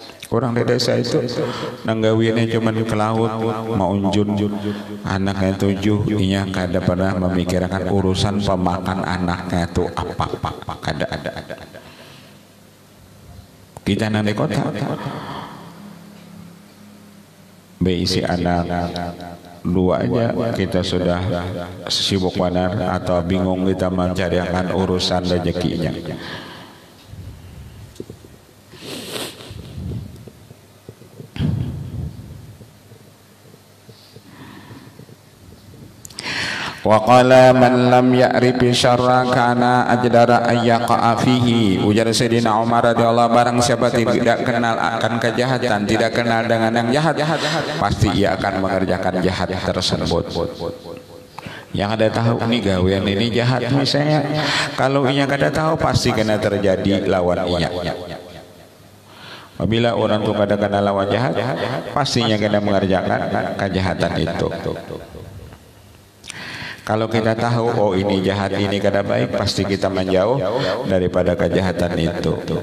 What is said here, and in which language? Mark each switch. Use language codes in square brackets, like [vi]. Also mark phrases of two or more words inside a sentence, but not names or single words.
[bjn] Orang di desa itu nanggawiannya cuman ke laut, maunjun anaknya 7, inya kada pernah memikirkan urusan pemakan anaknya itu apa kada ada. Kita nanti kota beisi anak 2 aja kita sudah sibuk benar atau bingung kita mencarikan urusan rezekinya. [ar] Wa qala man lam ya'rifi syarra kana ajdara ayyaqa fihi. [id] Ujar Sayyidina Umar radhiyallahu barang siapa tidak kenal akan kejahatan, tidak kenal dengan yang jahat, pasti ia akan mengerjakan jahat tersebut. [bjn] Yang ada tahu ini gawean ini jahat misalnya, kalau ia kada tahu pasti kena terjadi lawan ia. Apabila orang tu kada kenal lawan jahat, pastinya kena mengerjakan kejahatan itu. Kalau kita tahu oh ini jahat, ini kada baik, pasti kita menjauh daripada kejahatan itu.